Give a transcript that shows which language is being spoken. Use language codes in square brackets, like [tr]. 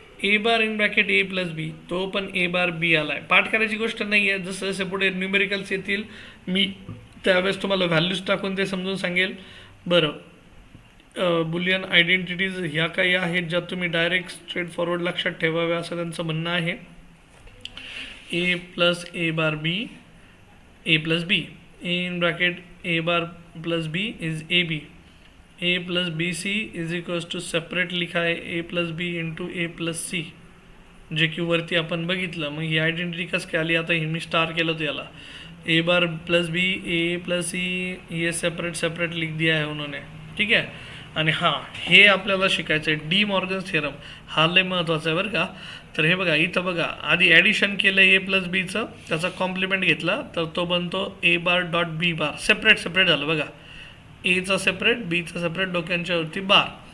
[mr] A bar in bracket A plus बी, तो पण ए बार बी आला आहे. पाठ करायची गोष्ट नाही आहे, जसं जसे पुढे न्यूमेरिकल्स येतील मी त्यावेळेस तुम्हाला व्हॅल्यूज टाकून ते समजून सांगेल. बरं, बुलियन आयडेंटिटीज ह्या काही आहेत ज्या तुम्ही डायरेक्ट स्ट्रेट फॉरवर्ड लक्षात ठेवाव्या असं त्यांचं म्हणणं आहे. ए plus A bar B A plus B, A in bracket A bar plus B is A B, A plus B C is equals to separate लिखा आहे ए प्लस बी इंटू ए प्लस सी, जे की वरती आपण बघितलं. मग ही आयडेंटिटी कसं काय आली, आता हे मी स्टार केलं होतं याला. [hi] ए बार प्लस बी ए प्लस सी ये सेपरेट लिख दिया है उन्होंने. [mr] ठीक आहे. आणि हां, हे आपल्याला शिकायचं आहे डी मॉर्गन्स थेरम. हा लय महत्त्वाचा आहे बरं का. तर हे बघा इथं बघा, आधी ॲडिशन केलं ए प्लस बीचं, त्याचा कॉम्प्लिमेंट घेतला तर तो बनतो ए बार डॉट बी बार. सेपरेट झालं बघा, एचा सेपरेट बीचा सेपरेट डोक्यांच्यावरती बार.